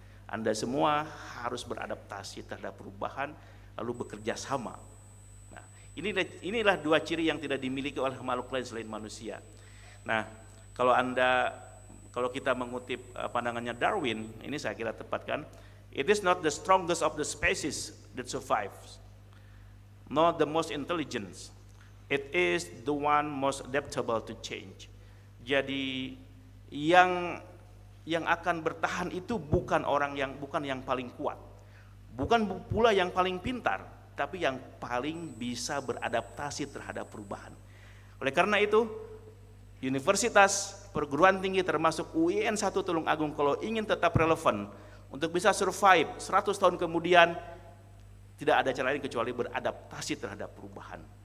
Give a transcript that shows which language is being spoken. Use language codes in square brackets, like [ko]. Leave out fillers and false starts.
[id] Anda semua harus beradaptasi terhadap perubahan, lalu bekerja sama. Nah, inilah dua ciri yang tidak dimiliki oleh makhluk lain selain manusia. Nah, kalau kita mengutip pandangannya Darwin, ini saya kira tepat kan? [en] It is not the strongest of the species that survives, not the most intelligent. It is the one most adaptable to change. [id] Jadi yang akan bertahan itu bukan yang paling kuat, bukan pula yang paling pintar, tapi yang paling bisa beradaptasi terhadap perubahan. Oleh karena itu, universitas, perguruan tinggi termasuk UIN 1 Tulungagung kalau ingin tetap relevan untuk bisa survive 100 tahun kemudian, tidak ada cara lain kecuali beradaptasi terhadap perubahan.